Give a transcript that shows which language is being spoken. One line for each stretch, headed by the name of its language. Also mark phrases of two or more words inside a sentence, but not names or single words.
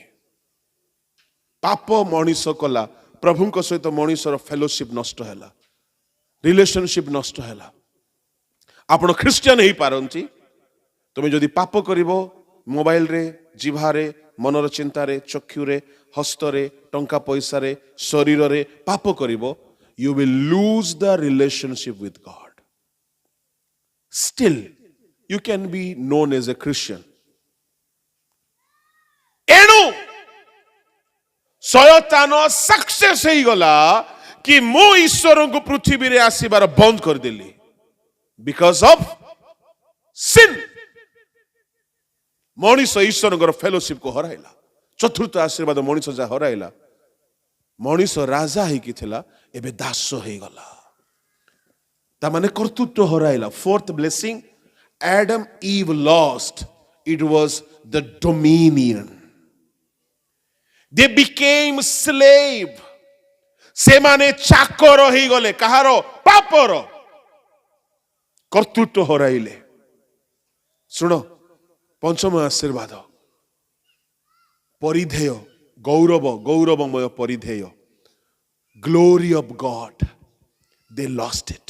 Odia: ପାପ ମଣିଷ କଲା, ପ୍ରଭୁଙ୍କ ସହିତ ମଣିଷର ଫେଲୋସିପ ନଷ୍ଟ ହେଲା, ରିଲେସନସିପ ନଷ୍ଟ ହେଲା। ଆପଣ ଖ୍ରୀଷ୍ଟିଆନ ହେଇପାରନ୍ତି, ତମେ ଯଦି ପାପ କରିବ ମୋବାଇଲରେ, ଜିଭାରେ, ମନର ଚିନ୍ତାରେ, ଚକ୍ଷୁରେ, ହସ୍ତରେ, ଟଙ୍କା ପଇସାରେ, ଶରୀରରେ ପାପ କରିବ,
English: you will lose the relationship with God. Still, you can be known as a Christian.
Odia: ଏଣୁ ଶୟତାନ ସକ୍ସେସ ହେଇଗଲା କି ମୁଁ ଈଶ୍ୱରଙ୍କୁ ପୃଥିବୀରେ ଆସିବାର ବନ୍ଦ କରିଦେଲି।
English: because of sin
Odia: ମଣିଷ ଈଶ୍ୱରଙ୍କର ଫେଲୋସିପକୁ ହରାଇଲା। ଚତୁର୍ଥ ଆଶୀର୍ବାଦ ମଣିଷ ଯାହା ହରାଇଲା, ମଣିଷ ରାଜା ହେଇକି ଥିଲା, ଏବେ ଦାସ ହେଇଗଲା। ତାମାନେ କର୍ତ୍ତୃତ୍ୱ ହରାଇଲା।
English: fourth blessing Adam Eve lost, it was the dominion. They became slave.
Odia: ସେମାନେ ଚାକର ହେଇଗଲେ। କାହାର? ପାପର। କର୍ତ୍ତୃତ୍ୱ ହରାଇଲେ। ଶୁଣ, ପଞ୍ଚମ ଆଶୀର୍ବାଦ ପରିଧେୟ, ଗୌରବ, ଗୌରବମୟ ପରିଧେୟ,
English: glory of God, they lost it.